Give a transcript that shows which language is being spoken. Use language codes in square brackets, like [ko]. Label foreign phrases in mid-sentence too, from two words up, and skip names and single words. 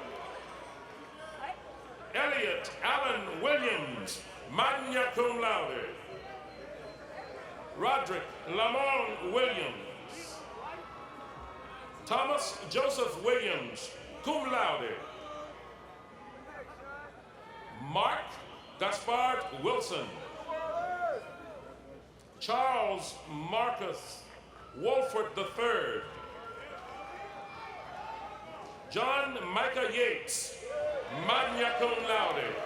[en] Elliot Allen Williams, [la] magna cum laude. [en] Roderick Lamont Williams. Thomas Joseph Williams, [la] cum laude. [en] Mark Gaspard Wilson. Charles Marcus Wolford III. John Micah Yates, [la] magna cum laude.